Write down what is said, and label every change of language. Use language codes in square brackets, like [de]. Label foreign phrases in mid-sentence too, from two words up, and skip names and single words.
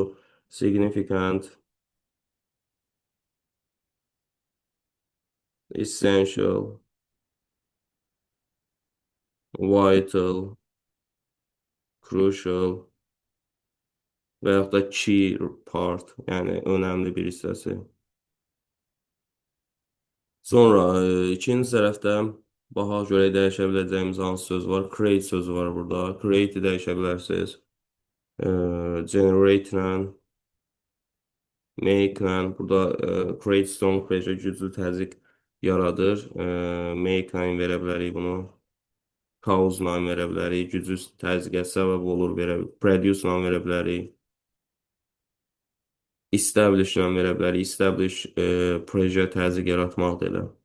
[en] Significant, essential, vital, crucial [az] və yaxud da [en] key part, [az] yəni önəmli bir hissəsi. Sonra ikinci tərəfdə baxaq görək dəyişə biləcəyimiz hansı söz var. Create sözü var burada. Create-i dəyişə bilərsiniz. Generate-lə, make-lə. Burada [en] create strong pressure [az] güclü təzyiq yaradır. Make-lə verə bilərik bunu. Cause-la verə bilərik. Güclü təzyiqə səbəb olur verə. Produce-la verə bilərik. Establish-lə verə bilərik. Establish proje təzyiq yaratmaq da elə.